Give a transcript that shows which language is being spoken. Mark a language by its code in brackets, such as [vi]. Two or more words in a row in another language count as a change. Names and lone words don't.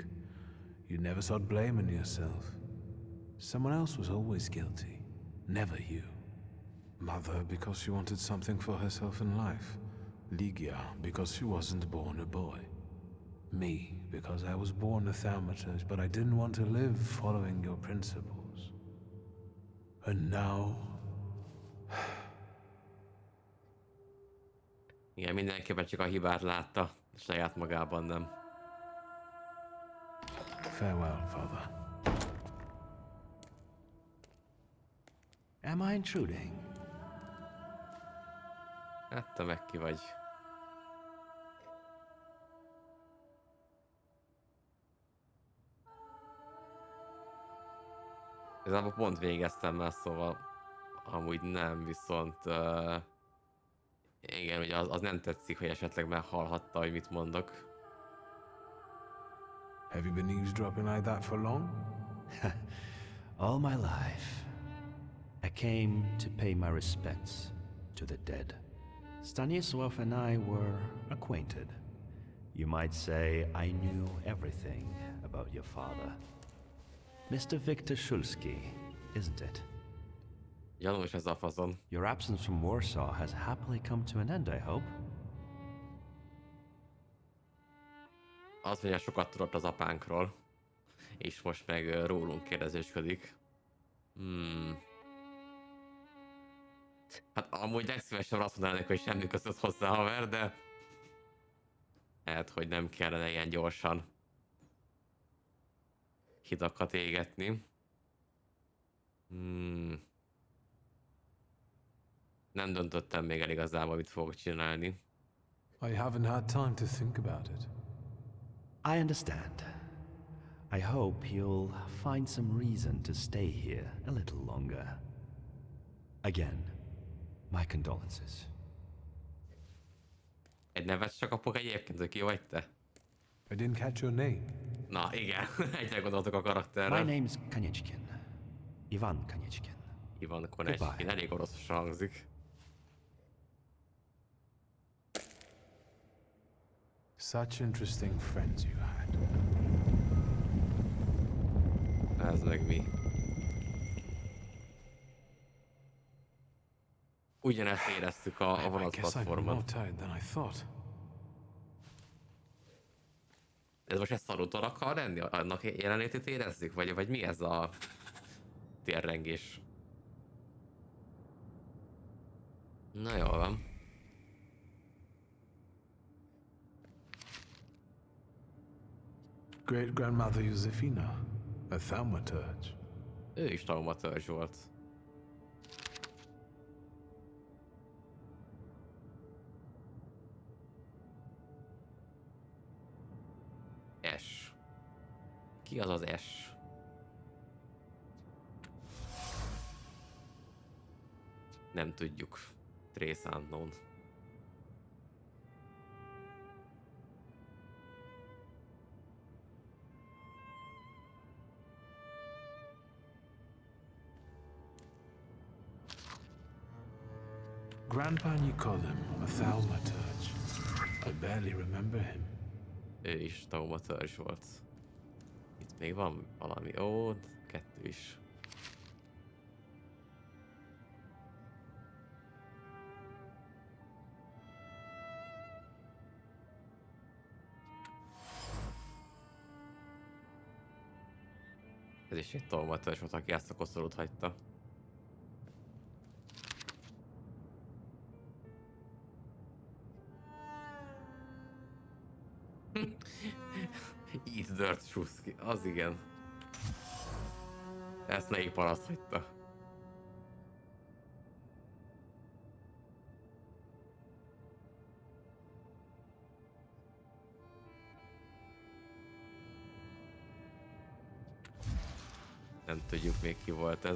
[en] You never sought blame in yourself. Someone else was always guilty, never you. Mother, because she wanted something for herself in life. Ligia, because she wasn't born a boy. Me, because I was born a Thaumaturge, but I didn't want to live following your principles. And now... [hu] Igen, mindenképpen csak a hibát látta, saját magában nem. [en] Farewell, Father. Am I intruding? [hu] Hát te meg ki vagy. Igazából pont végeztem már, szóval amúgy nem, viszont igen, ugye az nem tetszik, hogy esetleg meghallhatta, hogy mit mondok. [en] Have you been eavesdropping like that for long? All my life. I came to pay my respects to the dead. Stanisław and I were acquainted. You might say I knew everything about your father. Mr. Victor Szulski, isn't it? [hu] Gyanús ez a fazon. [en] Your absence from Warsaw has happily come to an end, I hope. [hu] Azt mondja, sokat tudott az apánkról, és most meg rólunk kérdezősködik. Hát amúgy legszívesebben azt mondanának, hogy semmi között hozzá, haver, de lehet, hogy nem kellene ilyen gyorsan hidakat égetni. Nem döntöttem még el igazából, mit fogok csinálni. [en] I haven't had time to think about it. I understand. I hope you'll find some reason to stay here a little longer. Again, my condolences. [hu] Egy nevet csak kapok egyébként, hogy ki vagy te? [en] I didn't catch your name. [hu] Na igen, egyre gondoltok a karakterre. [en] My name's Kanyechkin. Ivan Kanyechkin. [hu] Ivan Kanyechkin, elég oroszosan hangzik. [en] Such interesting friends you had. [hu] Ez meg mi? Ugyanezt éreztük a vonatplatformon. Ez most egy szarúton akar lenni? Annak jelenlétét érezzük? Vagy mi ez a térrengés? Na jól van. [en] Great-grandmother Josefina, a Thaumaturge. [hu] Ő is Thaumaturge volt. S. Ki az az S? Nem tudjuk. [en] Trace unknown. Grandpa Nikodem, a Thaumaturge. I barely remember him. [hu] Ő is Thaumaturge volt. Itt még van valami. Ó, kettő is. Ez is egy Thaumaturge volt, aki ezt a koszorút hagyta. [en] Eat dirt Shuski, [hu] az igen. Ezt melyik paraszt hagyta? Nem tudjuk még ki volt ez.